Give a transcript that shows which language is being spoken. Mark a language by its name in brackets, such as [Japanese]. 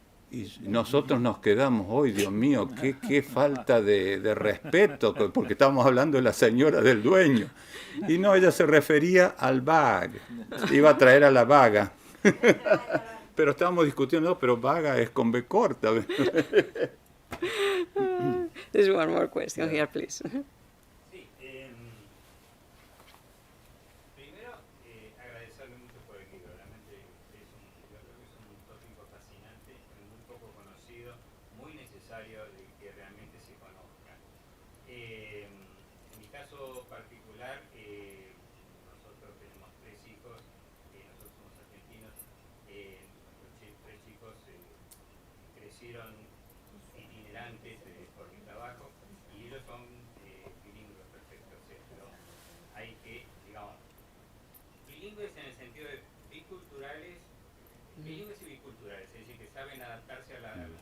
[Spanish] Y nosotros nos quedamos, ¡ay, Dios mío, qué falta de respeto! Porque estábamos hablando de la señora del dueño. Y no, ella se refería al bag, iba a traer a la vaga. Pero estábamos discutiendo, no, pero vaga es con B corta. [English] There's one more question here, please. [Spanish] Sí, primero agradecerle mucho por el libro, realmente yo creo que es un tópico fascinante, muy poco conocido, muy necesario de que realmente se conozca. En mi caso particular, nosotros tenemos 3 hijos, nosotros somos argentinos, los 3 chicos crecieron itinerantes por mi trabajo y ellos son bilingües perfectos, pero hay que, digamos, bilingües en el sentido de biculturales, bilingües y biculturales, es decir, que saben adaptarse a las